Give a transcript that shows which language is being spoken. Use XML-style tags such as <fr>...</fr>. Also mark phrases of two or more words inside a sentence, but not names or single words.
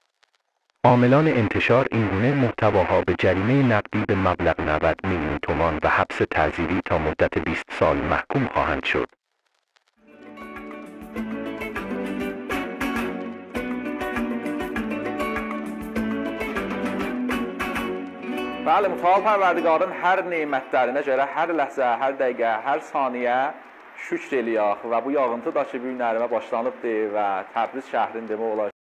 <fa>عاملان انتشار این گونه محتواها به جریمه نقدی به مبلغ 90 میلیون تومان و حبس تعزیری تا مدت 20 سال محکوم خواهند شد.</fa> <az>بله، متعال پروردگارın hər nemətlərinə görə hər ləhzə, hər dəqiqə, hər saniyə şükr eləyək və bu yağıntı da ki, bu gün ərimə başlanıbdır və Təbriz şəhərinin demək olar</az>